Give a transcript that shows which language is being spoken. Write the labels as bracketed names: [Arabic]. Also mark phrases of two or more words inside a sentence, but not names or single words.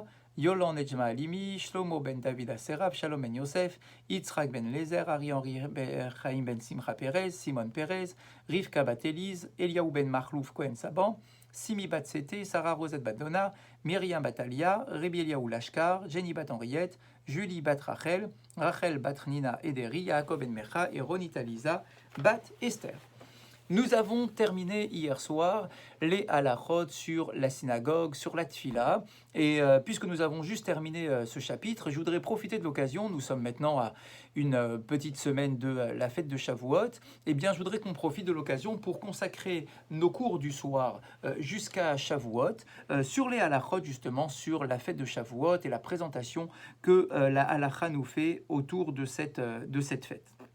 [French] Yolan Nejma Alimi, Shlomo ben David Aseraf, Shalom ben Yosef, Yitzhak ben Lezer, Ari-Henri Chaim ben Simcha Perez, Simon Perez, Rivka bat Elise, Eliaou ben Marlouf Cohen Saban, Simi bat Sete, Sarah Rosette bat Donna, Myriam bat Alia, Rebi Eliaou Lashkar, Jenny bat Henriette, Julie bat Rachel, Rachel bat Nina Ederi, Yaakov ben Mecha et Ronita Lisa bat Esther. Nous avons terminé hier soir les halachot sur la synagogue, sur la tfila. Et puisque nous avons juste terminé ce chapitre, je voudrais profiter de l'occasion, nous sommes maintenant à une petite semaine de la fête de Shavuot, et bien je voudrais qu'on profite de l'occasion pour consacrer nos cours du soir jusqu'à Shavuot sur les halachot, justement sur la fête de Shavuot et la présentation que la halacha nous fait autour de cette fête.